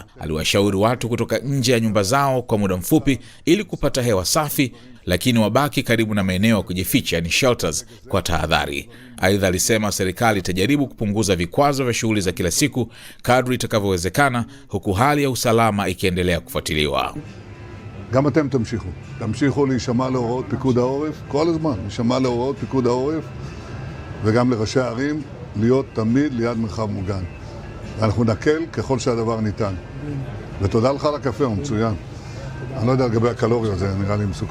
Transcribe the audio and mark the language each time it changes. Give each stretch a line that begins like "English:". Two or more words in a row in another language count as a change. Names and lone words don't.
Swahili: Aliwashauri watu kutoka nje ya nyumba zao kwa muda mfupi ili kupata hewa safi, lakini wabaki karibu na maeneo ya kujificha, yani shelters, kwa tahadhari. Aidha alisema serikali itajaribu kupunguza vikwazo vya shughuli za kila siku kadri itakavyowezekana, huku hali ya usalama ikiendelea kufuatiliwa.
Hebrew: גם אתם תמשיכו להישמע להוראות פיקוד העורף, כל הזמן להישמע להוראות פיקוד העורף, וגם לראשי הערים להיות תמיד ליד מרחב מוגן. ואנחנו נקל ככל שהדבר ניתן. ותודה לך על הקפה, הוא מצוין. אני לא יודע לגבי הקלוריות, זה נראה לי מסוכן.